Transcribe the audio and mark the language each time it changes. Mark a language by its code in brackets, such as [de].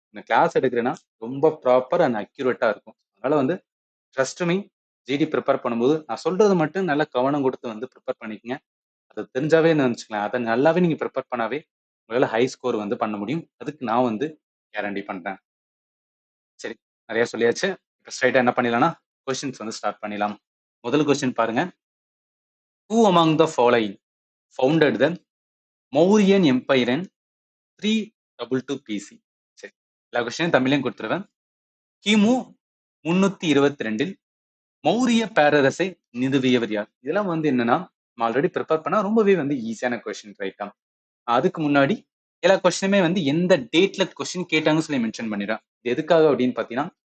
[ta] இந்த கிளாஸ் எடுக்கிறேன்னா ரொம்ப proper and accurate இருக்கும். அதனால வந்து ட்ரஸ்ட் மீ, ஜிடி ப்ரிப்பேர் பண்ணும்போது நான் சொல்றது மட்டும் நல்லா கவனம் கொடுத்து வந்து ப்ரிப்பேர் பண்ணிக்கங்க. அது தெரிஞ்சாவே நினைச்சுக்கலாம். அதை நல்லாவே நீங்க ப்ரிப்பேர் பண்ணாவே உங்களால ஹை ஸ்கோர் வந்து பண்ண முடியும். அதுக்கு நான் வந்து கேரண்டி பண்றேன். சரி, நிறைய சொல்லியாச்சு. இப்போ ஸ்ட்ரைட்டா என்ன பண்ணிடலாம்னா கொஸ்டின்ஸ் வந்து ஸ்டார்ட் பண்ணிடலாம். முதல் கொஸ்டின் பாருங்க. [en] Who among the following founded the Mauryan Empire in 322 BC? [ta] சரி, எல்லா கொஸ்டினும் தமிழையும் கொடுத்துருவேன். கிமு 322 மௌரிய பேரரசை நிறுவியவர் யார்? இதெல்லாம் வந்து என்னன்னா ஆல்ரெடி ப்ரிப்பேர் பண்ணா ரொம்பவே வந்து ஈஸியான கொஸ்டின், ரைட்டா? அதுக்கு முன்னாடி எல்லா கொஸ்டினுமே வந்து எந்த டேட்ல கொஸ்டின் கேட்டாங்கன்னு சொல்லி மென்ஷன் பண்ணிடுறேன். இது எதுக்காக அப்படின்னு பாத்தீங்கன்னா